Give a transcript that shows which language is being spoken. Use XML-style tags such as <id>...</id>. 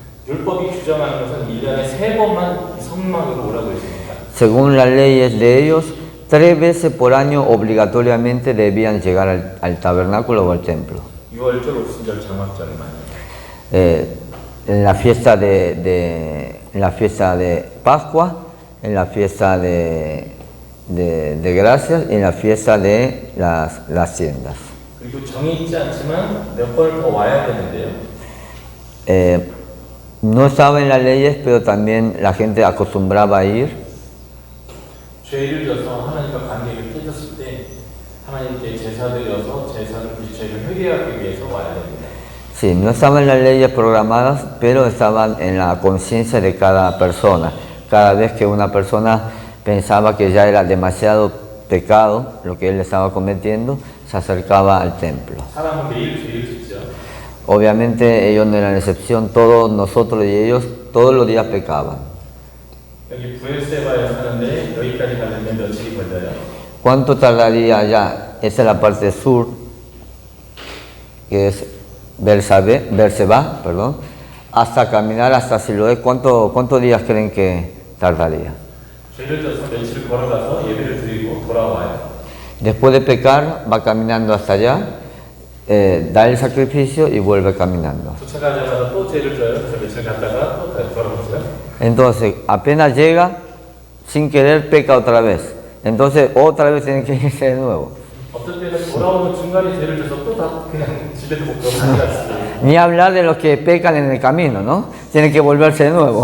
<ko>율법이 규정하는 것은 1년에 3번만 성막으로 오라고 했습니다.</ko> <es>Según las leyes de ellos, 3 veces por año obligatoriamente debían llegar al tabernáculo o al templo.</es> <ko>6월절, 오순절, 장막절만.</ko> <es>En la fiesta en la fiesta de Pascua, en la fiesta de Gracias y en la fiesta de las tiendas.</es> <ko>그리고 정해 있지 않지만 몇 번을 더 와야 되는데요.</ko> <es>No estaba en las leyes, pero también la gente acostumbraba a ir.</es> <ko>죄를 져서 하나님과 관계를 깨졌을 때 하나님께 제사 드려서 죄를 회개하기 위해서 와야 됩니다.</ko> <es>Sí, no estaban en las leyes programadas, pero estaban en la conciencia de cada persona. Cada vez que una persona pensaba que ya era demasiado pecado lo que él estaba cometiendo, se acercaba al templo.</es> <ko>사람은 매일 죄를 짓죠.</ko> <es>Obviamente ellos no eran la excepción, todos nosotros y ellos todos los días pecaban.</es> <ko>여기 부엘세바에 사는데 여기까지 가려면 며칠이 걸려요?</ko> <es>¿Cuánto tardaría allá? Esa es la parte sur, que es Berseba, perdón, hasta caminar hasta Siloé. ¿Cuántos días creen que tardaría?</es> <ko>죄를 져서 며칠 걸어가서 예배를 드리고 돌아와요.</ko> <es>Después de pecar, va caminando hasta allá, da el sacrificio y vuelve caminando.</es> <ko>도착하자마자 또 죄를 져요. 그래서 며칠 갔다가 또 돌아오세요. Entonces, apenas llega, sin querer peca otra vez. Entonces, otra vez tiene que irse de nuevo. 어떤 때는 돌아오는 중간에 죄를 져서 또 다 그냥 집에도 못 가고 갔어요.</ko> <es>Ni hablar de los que pecan en el camino, ¿no? Tienen que volverse de nuevo.</es>